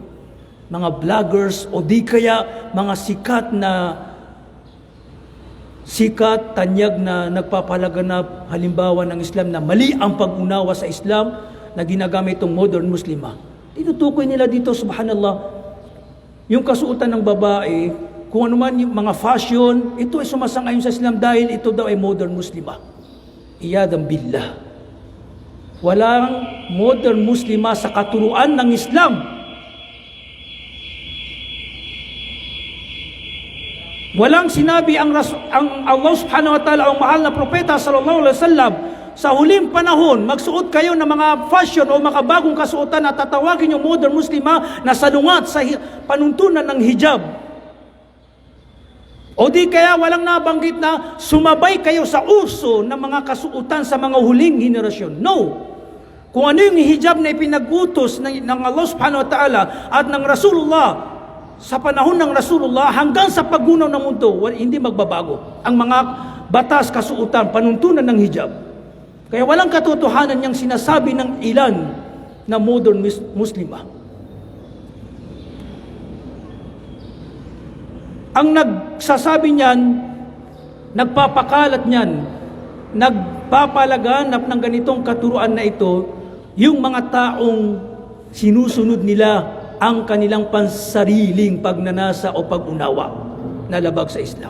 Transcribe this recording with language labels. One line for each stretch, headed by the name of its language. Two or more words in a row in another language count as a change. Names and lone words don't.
Filipino: Mga vloggers o di kaya mga sikat, tanyag na nagpapalaganap halimbawa ng Islam na mali ang pag-unawa sa Islam na ginagamit itong modern Muslima. Tinutukoy nila dito, subhanallah, yung kasuotan ng babae, kung ano man yung mga fashion, ito ay sumasang-ayon sa Islam dahil ito daw ay modern Muslima.
Arabic: عياذا بالله.
Filipino: Walang modern Muslima sa katuruan ng Islam. Walang sinabi ang Allah
Arabic: سبحانه وتعالى,
Filipino: ang mahal na propeta
Arabic: صلى الله عليه وسلم,
Filipino: sa huling panahon, magsuot kayo ng mga fashion o mga bagong kasuotan na tatawagin yung modern Muslima na salungat sa panuntunan ng hijab. O di kaya walang nabanggit na sumabay kayo sa uso ng mga kasuotan sa mga huling henerasyon. No. Kung ano yung hijab na ipinagutos ng Allah
Arabic: سبحانه وتعالى
Filipino: at ng Rasulullah sa panahon ng Rasulullah hanggang sa paggunaw ng mundo, hindi magbabago. Ang mga batas, kasuotan, panuntunan ng hijab. Kaya walang katotohanan niyang sinasabi ng ilan na modern Muslima. Ang nagsasabi niyan, nagpapakalat niyan, nagpapalaganap ng ganitong katuruan na ito, yung mga taong sinusunod nila ang kanilang pansariling pagnanasa o pag-unawa na labag sa Islam.